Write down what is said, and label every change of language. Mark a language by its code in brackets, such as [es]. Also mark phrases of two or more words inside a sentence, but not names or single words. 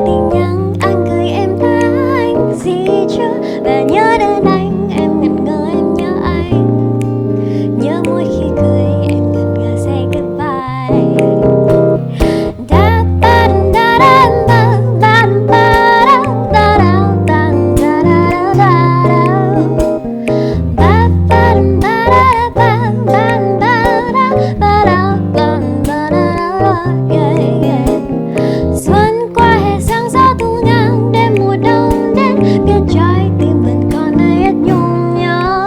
[vi] tin nhắn anh gửi em đã anh gì chưa, và nhớ đến anh em ngẩn ngơ em nhớ anh, nhớ mỗi khi cười em ngẩn ngơ [en] say goodbye. Da ba da da da ba ba da da da da da da da ba ba da da ba ba ba da ba da ba ba da yeah yeah. [vi] Xuân qua hè sáng gió thu ngang, đêm mùa đông đến biết trái tim vẫn còn hay hết nhung nhớ.